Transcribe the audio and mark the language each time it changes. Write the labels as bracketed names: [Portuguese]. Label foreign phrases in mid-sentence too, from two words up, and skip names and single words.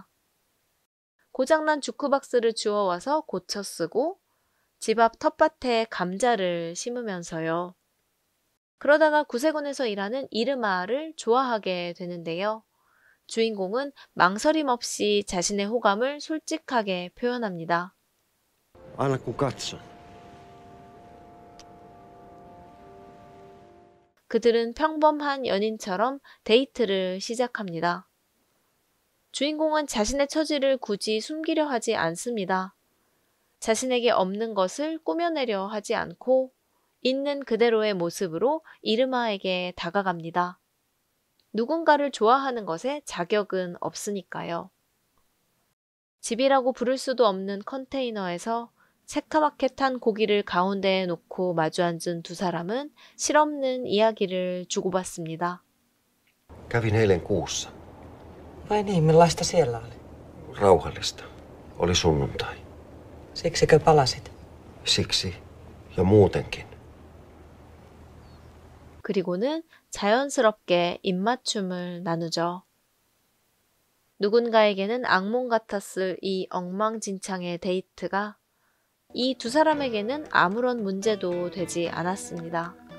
[Korean] 고장난 주크박스를 주워와서 고쳐 쓰고 집 앞 텃밭에 감자를 심으면서요. 그러다가 구세군에서 일하는 이르마를 좋아하게 되는데요. 주인공은 망설임 없이 자신의 호감을 솔직하게 표현합니다. [Finnish] Aina kun katson. [Korean] 그들은 평범한 연인처럼 데이트를 시작합니다. 주인공은 자신의 처지를 굳이 숨기려 하지 않습니다. 자신에게 없는 것을 꾸며내려 하지 않고 있는 그대로의 모습으로 이르마에게 다가갑니다. 누군가를 좋아하는 것에 자격은 없으니까요. 집이라고 부를 수도 없는 컨테이너에서 새카맣게 탄 고기를 가운데에 놓고 마주 앉은 두 사람은 실없는 이야기를 주고받습니다. [Finnish] Kävin eilen kuussa. Vai niin, millaista siellä oli? Rauhallista. Oli sunnuntai. Siksikö palasit? Siksi ja muutenkin. [Korean] 그리고는 자연스럽게 입맞춤을 나누죠. 누군가에게는 악몽 같았을 이 엉망진창의 데이트가 이 두 사람에게는 아무런 문제도 되지 않았습니다.